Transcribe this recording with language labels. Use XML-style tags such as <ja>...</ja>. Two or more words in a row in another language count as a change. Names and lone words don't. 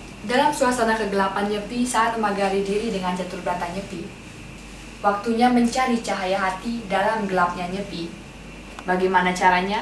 <id>Dalam suasana kegelapan Nyepi saat memagari diri dengan catur berata Nyepi, waktunya mencari cahaya hati dalam gelapnya Nyepi. Bagaimana caranya?</id>